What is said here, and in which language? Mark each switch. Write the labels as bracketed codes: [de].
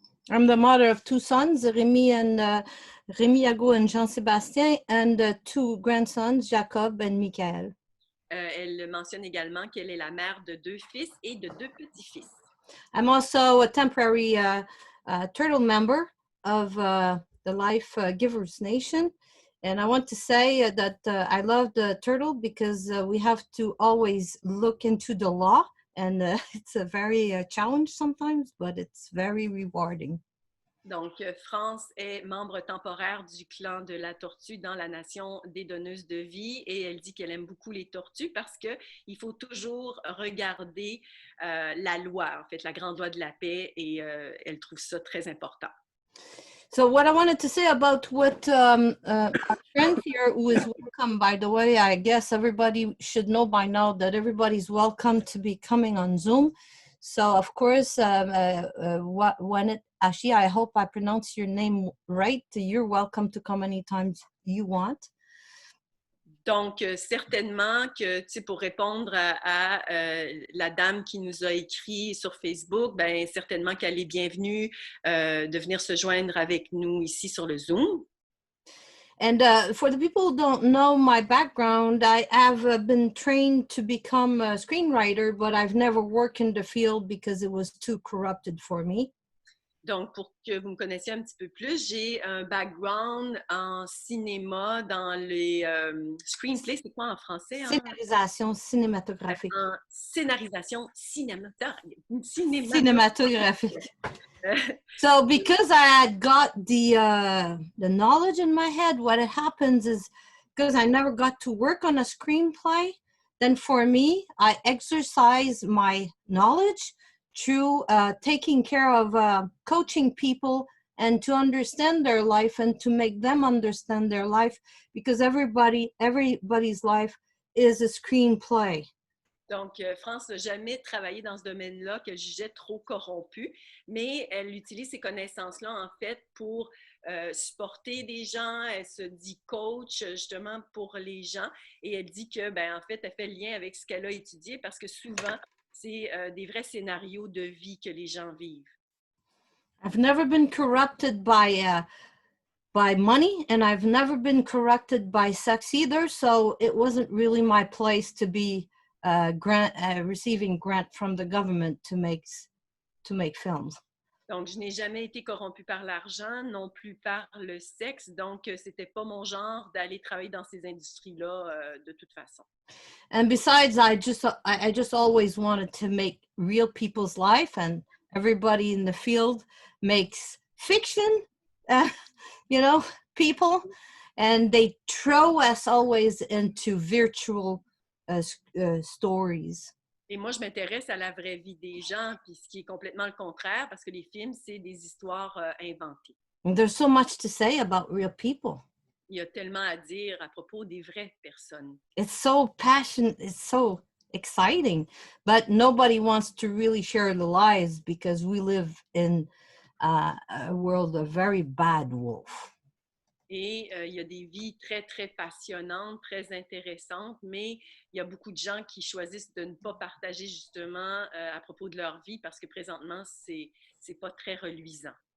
[en] I'm the mother of two sons, Rémi Ago and Jean-Sébastien, and two grandsons, Jacob and Michael. [fr] Elle mentionne également qu'elle est la mère de 2 fils et de 2 petits-fils. [en] I'm also a temporary turtle member of the Life Givers Nation. And I want to say that I love the turtle because we have to always look into the law. And it's a very challenge sometimes, but it's very rewarding. [fr] Donc, France est membre temporaire du clan de la tortue dans la nation des donneuses de vie et elle dit qu'elle aime beaucoup les tortues parce qu'il faut toujours regarder la loi, en fait, la grande loi de la paix et elle trouve ça très important. [en] So what I wanted to say about what our friend here, who is welcome, by the way, I guess everybody should know by now that everybody's welcome to be coming on Zoom. So, of course, Wanet Ashi, I hope I pronounce your name right. You're welcome to come anytime you want. [fr] Donc, certainement que, tu sais, pour répondre à la dame qui nous a écrit sur Facebook, ben certainement qu'elle est bienvenue de venir se joindre avec nous ici sur le Zoom. [en] And for the people who don't know my background, I have been trained to become a screenwriter, but I've never worked in the field because it was too corrupted for me. [fr] Donc, pour que vous me connaissiez un petit peu plus, j'ai un background en cinéma dans les screenplays. C'est quoi en français? Hein? Scénarisation cinématographique. En scénarisation cinématographique. [en] So because I had got the knowledge in my head, what happens is because I never got to work on a screenplay, then for me, I exercise my knowledge through taking care of coaching people and to understand their life and to make them understand their life because everybody's life is a screenplay. [fr] Donc, France n'a jamais travaillé dans ce domaine-là qu'elle jugeait trop corrompu, mais elle utilise ces connaissances-là, en fait, pour supporter des gens. Elle se dit coach, justement, pour les gens. Et elle dit que, ben, en fait, elle fait le lien avec ce qu'elle a étudié parce que souvent, c'est des vrais scénarios de vie que les gens vivent. [en] I've never been corrupted by money, and I've never been corrupted by sex either, so it wasn't really my place to be receiving grant from the government to make films. [fr] Donc, je n'ai jamais été corrompue par l'argent, non plus par le sexe. Donc, c'était pas mon genre d'aller travailler dans ces industries-là de toute façon. [en] And besides, I just always wanted to make real people's life, and everybody in the field makes fiction, you know, people, and they throw us always into virtual stories. [fr] Et moi, je m'intéresse à la vraie vie des gens, puis ce qui est complètement le contraire, parce que les films, c'est des histoires inventées. [en] And there's so much to say about real people. [fr] Il y a tellement à dire à propos des vraies personnes. [en] It's so passionate, it's so exciting, but nobody wants to really share the lies because we live in a world of very bad wolf. [fr] Et il y a des vies très, très passionnantes, très intéressantes, mais il y a beaucoup de gens qui choisissent de ne pas partager justement à propos de leur vie parce que présentement, c'est pas très reluisant.